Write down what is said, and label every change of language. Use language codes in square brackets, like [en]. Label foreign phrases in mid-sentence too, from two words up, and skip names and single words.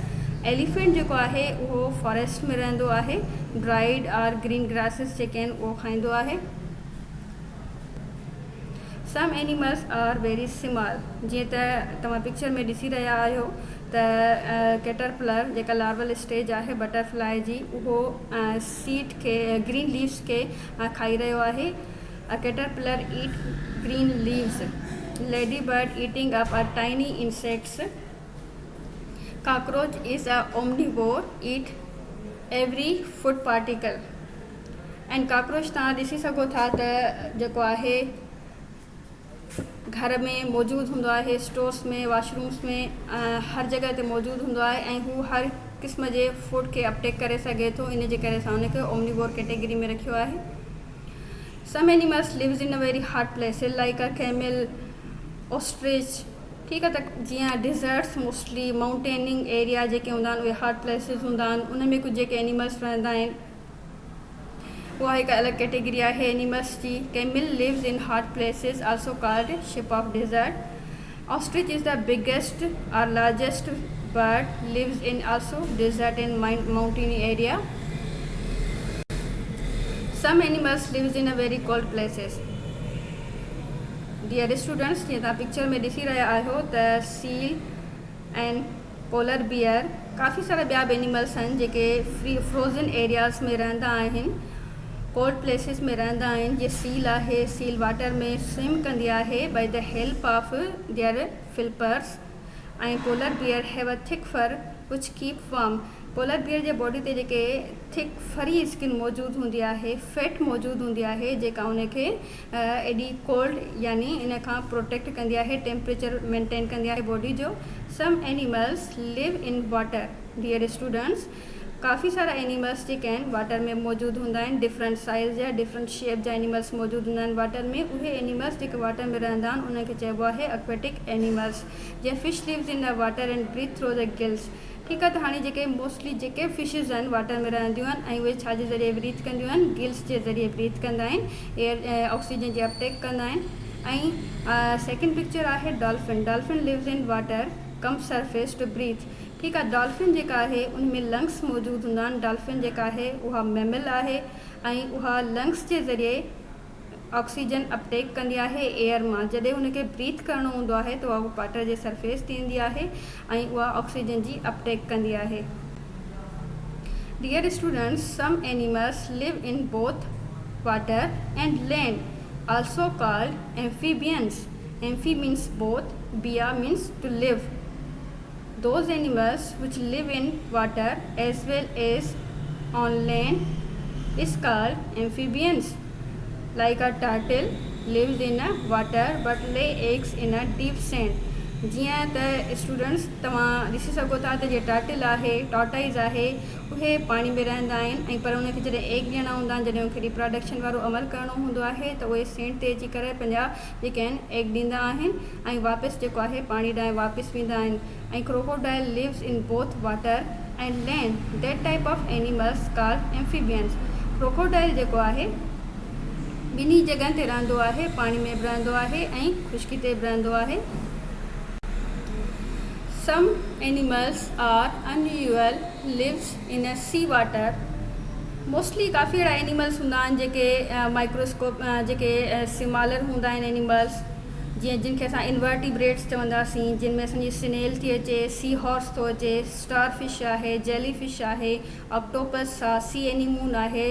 [sd] एलिफेंट जेको आहे उहो फॉरेस्ट में रहंदो आहे। [en] dried or green grasses [sd] जेके आहिनि उहो खाईंदो आहे। [en] Some animals are very small. [sd] जीअं त तव्हां पिक्चर में ॾिसी रहिया आहियो त कैटरपिलर जेका [en] larval stage [sd] आहे बटरफ्लाई जी उहो सीड खे, [en] green leaves [sd] खे खाई रहियो आहे। [en] Caterpillar eat green leaves. Lady bird eating up a tiny insects. Cockroach is a omnivore, eat every food particle. And cockroach [sd] तव्हां ॾिसी सघो था त जेको आहे घर में मौजूदु हूंदो आहे, स्टोर्स में, वॉशरूम्स में, हर जॻह ते मौजूदु हूंदो आहे ऐं हू हर क़िस्म जे फूड खे अपटेक करे सघे थो, इन जे करे असां हुनखे [en] omnivore category [sd] में रखियो आहे। [en] Some animals lives in a very hot places like a camel, ostrich. [sd] ठीकु आहे, त जीअं [en] deserts mostly mountaining area [sd] जेके हूंदा आहिनि उहे [en] hot places [sd] हूंदा आहिनि, उन में कुझु जेके एनिमल्स रहंदा आहिनि उहा हिकु अलॻि कैटेगरी आहे एनिमल्स जी। [en] Camel lives in hot places also called ship of desert. Ostrich is the biggest or largest bird, lives in also desert and mountain area. Some animals lives in a very cold places. Dear students, [sd] जीअं तव्हां पिक्चर में ॾिसी रहिया आहियो त [en] seal and polar bear, [sd] काफ़ी सारा ॿिया बि एनिमल्स आहिनि जेके [en] frozen areas [sd] में रहंदा आहिनि, [en] cold places [sd] में रहंदा आहिनि। जीअं सील आहे, सील वाटर में स्विम कंदी आहे [en] by the help of their flippers. ऐं polar bear have a thick fur which keep warm। [sd] पोलर बियर जे बॉडी ते जेके [en] thick furry skin [sd] मौजूदु हूंदी आहे, फैट मौजूदु हूंदी आहे, जेका उनखे एॾी कोल्ड यानी इन खां प्रोटेक्ट कंदी आहे, [en] temperature maintain [sd] कंदी आहे बॉडी जो। [en] Some animals live in water. Dear students, [sd] काफ़ी सारा एनिमल्स जेके आहिनि वाटर में मौजूदु हूंदा आहिनि, [en] different size [sd] जा [en] different shape [sd] जा एनिमल्स मौजूदु हूंदा आहिनि वाटर में। उहे एनिमल्स जेके वाटर में रहंदा आहिनि उनखे चइबो आहे [en] aquatic animals. जीअं fish lives in the water and breathe through the gills। [sd] ठीकु आहे, त हाणे जेके मोस्टली जेके फिशिस आहिनि वाटर में रहंदियूं आहिनि ऐं उहे छा जे ज़रिए ब्रीथ कंदियूं आहिनि, गिल्स जे ज़रिए ब्रीथ कंदा आहिनि, [en] air oxygen [sd] जी अपटेक कंदा आहिनि। ऐं [en] second picture [sd] आहे डॉल्फिन। [en] Dolphin lives in water come surface to breathe. [sd] ठीकु आहे, डॉल्फिन जेका आहे उनमें लंग्स मौजूदु हूंदा आहिनि। डॉल्फिन जेका आहे उहा मैमल आहे ऐं उहा लंग्स जे ज़रिए ऑक्सीजन अपटेक कंदी आहे एयर मां। जॾहिं उनखे ब्रीथ करिणो हूंदो आहे त उहा वाटर जे सरफेस ते ईंदी आहे ऐं उहा ऑक्सीजन जी अपटेक कंदी आहे। [en] Dear students, some animals live in both water and land, also called amphibians. Amphi means both, bia means to live. Those animals which live in water as well as on land is called amphibians. Like a turtle lives in a water but lay eggs in a deep sand. [sd] जीअं त स्टूडेंट्स तव्हां ॾिसी सघो था त जीअं टर्टल आहे, टॉर्टाइज़ आहे, उहे पाणी में रहंदा आहिनि ऐं पर उनखे जॾहिं एग ॾियणा हूंदा आहिनि, जॾहिं उनखे रिप्रोडक्शन वारो अमल करिणो हूंदो आहे त उहे सेंट ते अची करे पंहिंजा जेके आहिनि एग ॾींदा आहिनि ऐं वापसि जेको आहे पाणी ॾांहुं वापसि वेंदा आहिनि। [en] ऐं crocodile lives in both water and land। That type of animals called amphibians. [sd] क्रोकोडाइल जेको आहे ॿिन्ही जॻह ते रहंदो आहे, पाणी में बि रहंदो आहे ऐं खुश्की ते बि रहंदो आहे। [en] Some animals are unusual lives in a sea water. [sd] मोस्टली काफ़ी अहिड़ा एनिमल्स हूंदा आहिनि जेके माइक्रोस्कोप जेके स्मॉलर हूंदा आहिनि एनिमल्स, जीअं जिन खे असां इनवर्टिब्रेट्स चवंदासीं, जिन में असांजी स्नेल थी अचे, [en] sea horse [sd] थो अचे, [en] star fish [sd] आहे, [en] jelly fish [sd] आहे, ऑक्टोपस आहे, [en] sea anemone [sd] आहे।